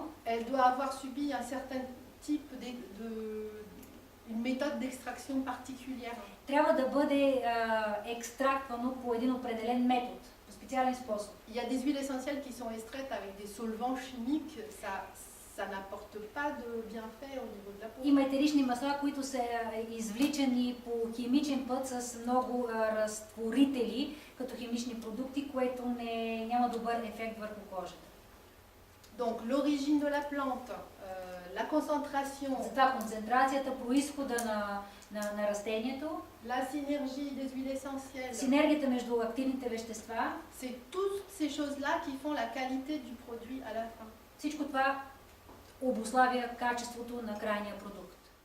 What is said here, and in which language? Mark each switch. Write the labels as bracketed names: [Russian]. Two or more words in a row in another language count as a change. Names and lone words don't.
[French] elle doit avoir subi un certain type une méthode d'extraction particulière. [Bulgarian] трябва да бъде екстрактвано по един определен метод, по специален способ. [French] Il y a des huiles essentielles qui sont extraites avec des solvants chimiques, ça n'apporte pas de bienfait au niveau de la peau. [Bulgarian] Има етерични масла, които са извличани по химичен път с много разтворители, като химични продукти, което няма добър ефект върху кожата. [French] Donc l'origine de la plante, la concentration, [Bulgarian] Затова концентрацията, произхода на растението, [French] la synergie des huiles essentielles, [Bulgarian] синергията между активните вещества, [French] c'est toutes ces choses-là qui font la qualité du produit à la fin. [Bulgarian] Всичко това обуславя качеството на крайния продукт.